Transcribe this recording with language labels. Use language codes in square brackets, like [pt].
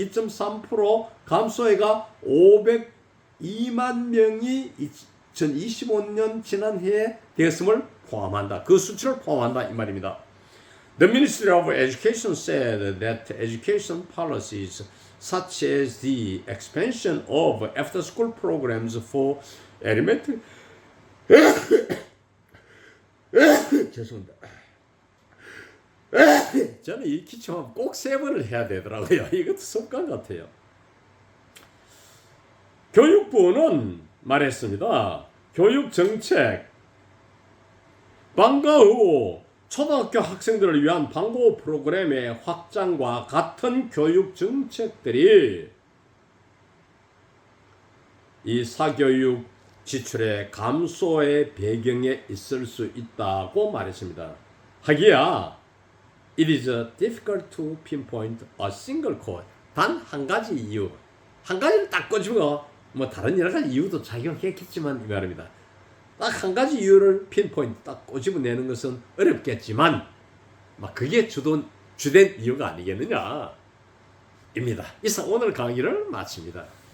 [ko] 2.3% 감소해가 502만 명이 2025년 지난해에 되었음을 포함한다. 그 수치를 포함한다 이 말입니다. [en] The Ministry of Education said that education policies such as the expansion of after-school programs for elementary [ko] 죄송합니다. 저는 이 기침하면 꼭 3번을 해야 되더라고요. 이것도 습관 같아요. 교육부는 말했습니다. 교육정책 방과 후 초등학교 학생들을 위한 방과 프로그램의 확장과 같은 교육정책들이 이 사교육 지출의 감소의 배경에 있을 수 있다고 말했습니다. 하기야 [en] It is difficult to pinpoint a single cause. [ko] 단 한 가지 이유, 한 가지를 딱 꽂으면 뭐 다른 여러 가지 이유도 작용했겠지만 이 말입니다. 딱 한 가지 이유를 핀포인트 딱 꼬집어내는 것은 어렵겠지만 막 그게 주된 이유가 아니겠느냐 입니다. 이상 오늘 강의를 마칩니다.